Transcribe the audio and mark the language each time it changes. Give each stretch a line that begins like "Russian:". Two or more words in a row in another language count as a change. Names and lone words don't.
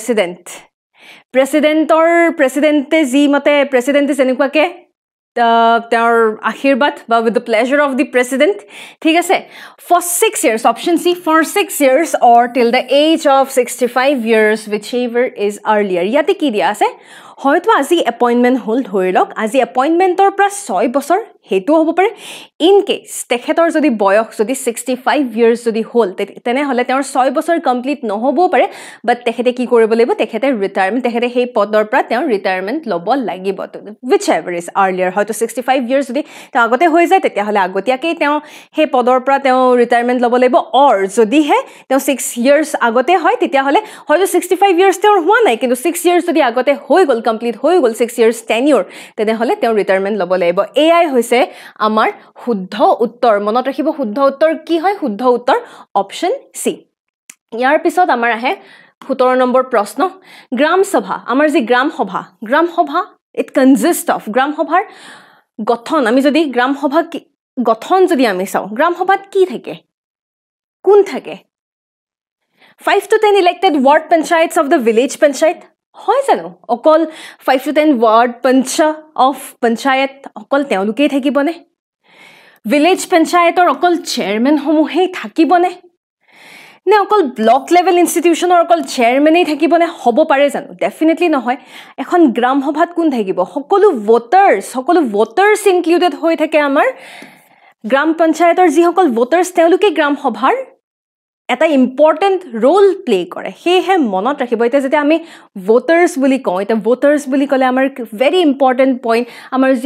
Assamese: প্ৰেচিডেণ্টে যি মতে প্ৰেচিডেণ্টে যেনেকুৱাকে তেওঁৰ আশীৰ্বাদ বা
English: with the pleasure of the President
Assamese: ঠিক আছে
English: for 6 years option C for 6 years or till the age of 65 years whichever is earlier
Assamese: ইয়াতে কি দিয়া আছে হয়তো আজি এপইন্টমেন্ট হল ধৰি লওক আজি এপইন্টমেন্টৰ পৰা 6 বছৰ হেতু হ'ব পাৰে ইন কেস তেখেতৰ যদি বয়স যদি 65 ইয়াৰ্স যদি হল তেনেহলে তেওঁৰ 6 বছৰ কমপ্লিট নহব পাৰে বাট তেখেতে কি কৰিব লাগিব তেখেতে ৰিটায়াৰমেন্ট তেখেতে সেই পদৰ পৰা তেওঁ ৰিটায়াৰমেন্ট ল'ব লাগিব
English: whichever is earlier
Assamese: হয়তো 65 ইয়াৰ্স যদি তেওঁ আগতে হৈ যায় তেতিয়াহলে আগতীয়াকৈ তেওঁ সেই পদৰ পৰা তেওঁ ৰিটায়াৰমেন্ট ল'ব লাগিব অৰ যদিহে তেওঁ 6 ইয়াৰ্স আগতে হয় তেতিয়াহলে হয়তো 65 ইয়াৰ্স তেওঁৰ হোৱা নাই কিন্তু 6 ইয়াৰ্স যদি আগতে হৈ গল কমপ্লিট হৈ গল 6
English: years tenure
Assamese: তেনেহলে তেওঁ ৰিটায়াৰমেন্ট ল'ব লাগিব এআই হৈছে আমাৰ শুদ্ধ উত্তৰ মনত ৰাখিব শুদ্ধ উত্তৰ কি হয় শুদ্ধ উত্তৰ
English: option C
Assamese: ইয়াৰ পিছত আমাৰ আহে 17 নম্বৰ প্ৰশ্ন গ্ৰাম সভা আমাৰ যি গ্ৰাম সভা
English: it consist of
Assamese: গ্ৰাম সভাৰ গঠন আমি যদি গ্ৰাম সভা গঠন যদি আমি চাওঁ গ্ৰাম সভাত কি থাকে কোন থাকে
English: 5 to 10 elected ward panchayats of the village panchayat
Assamese: হয় জানো অকল
English: 5 to 10 ward panchayat
Assamese: অকল তেওঁলোকেই থাকিবনে
English: village panchayatৰ
Assamese: অকল চেয়াৰমেন সমূহেই থাকিবনে নে অকল
English: block level institutionৰ
Assamese: অকল চেয়াৰমেনেই থাকিব নে হ'ব পাৰে জানো ডেফিনেটলি নহয় এখন গ্ৰাম সভাত কোন থাকিব সকলো
English: voters included
Assamese: হৈ থাকে আমাৰ গ্ৰাম পঞ্চায়তৰ যিসকল ভোটাৰ্ছ তেওঁলোকে গ্ৰাম সভাৰ এটা
English: important role play
Assamese: কৰে সেয়েহে মনত ৰাখিব এতিয়া যেতিয়া আমি ভোটাৰ্ছ বুলি কওঁ এতিয়া ভোটাৰ্ছ বুলি ক'লে আমাৰ
English: very important point
Assamese: আমাৰ যি